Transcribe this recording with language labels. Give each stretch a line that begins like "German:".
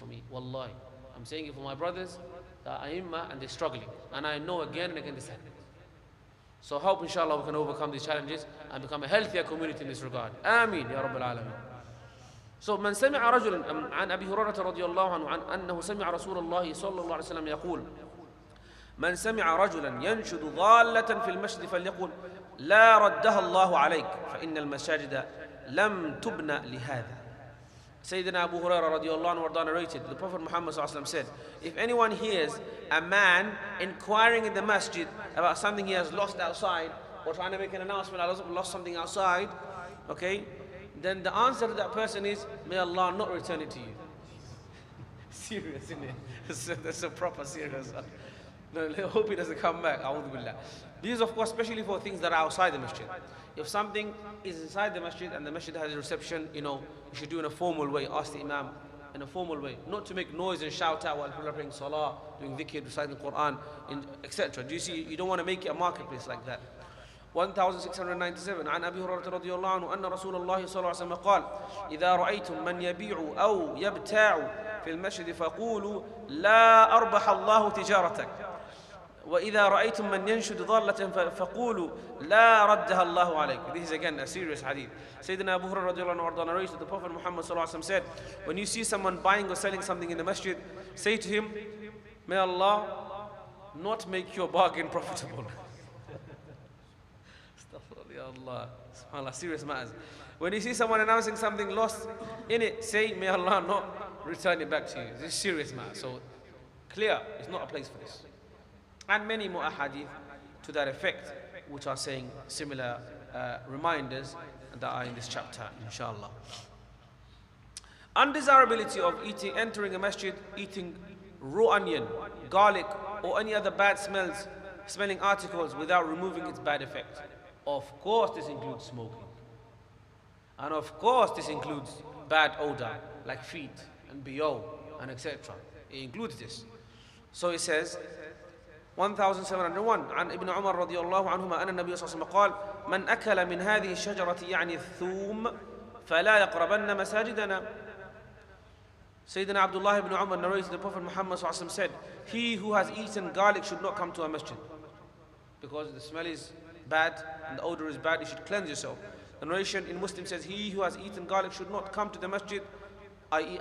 English: Wallahi. I'm saying it for my brothers, the A'immah, and they're struggling. And I know again and again this happens. So hope inshallah we can overcome these challenges and become a healthier community in this regard.
Arabic: Ameen ya Rabbil Alameen. So من سمع رجلا عن أبي هريرة رضي الله عنه عن أنه سمع رسول الله صلى الله عليه وسلم يقول من سمع رجلا ينشد ضالة في المسجد فليقل لا ردها الله عليك فإن المساجد لم تبنى لهذا.
English: Sayyidina Abu Hurairah radiallahu anhu narrated, the Prophet Muhammad sallallahu alaihi wasallam said, if anyone hears a man inquiring in the masjid about something he has lost outside, or trying to make an announcement, I lost something outside, okay, then the answer to that person is, may Allah not return it to you. Serious, isn't it? That's a proper serious. No, I hope he doesn't come back. A'udhu billah. These, of course, especially for things that are outside the masjid. If something is inside the masjid and the masjid has a reception, you should do in a formal way. Ask the imam in a formal way. Not to make noise and shout out while people are praying salah, doing dhikr, reciting the Quran, etc. Do you see? You don't want to make it a marketplace like that.
Arabic: 1697 عن أبي هريرة رضي الله عنه أن رسول الله صلى الله عليه وسلم قال إذا رأيتم من يبيع أو يبتاع في المسجد فقولوا لا أربح الله تجارتك وإذا رأيتم من ينشد ضالة فقولوا لا ردها الله عليك.
English: This is again a serious hadith. Sayyidina Abu Hurairah radiallahu anhu narrated, the Prophet Muhammad sallallahu alaihi wasallam said, when you see someone buying or selling something in the masjid, say to him, may Allah not make your bargain profitable. Allah, subhanAllah, serious matters. When you see someone announcing something lost in it, say, may Allah not return it back to you. This is serious matter. So, clear, it's not a place for this. And many more ahadith to that effect, which are saying similar reminders that are in this chapter, inshallah. Undesirability of entering a masjid, eating raw onion, garlic, or any other bad smelling articles without removing its bad effect. Of course, this includes smoking. And of course, this includes bad odor, like feet and BO and etc. It includes this. So it says,
Arabic: 1701 عن ابن عمر رضي الله عنهما أن النبي صلى الله عليه وسلم قال من أكل من هذه الشجرة يعني الثوم فلا يقربن مساجدنا.
English: Sayyidina Abdullah ibn Umar narrated the Prophet Muhammad صلى الله عليه وسلم said, he who has eaten garlic should not come to a masjid, because the smell is bad and the odor is bad. You should cleanse yourself. The narration in Muslim says, he who has eaten garlic should not come to the masjid, i.e.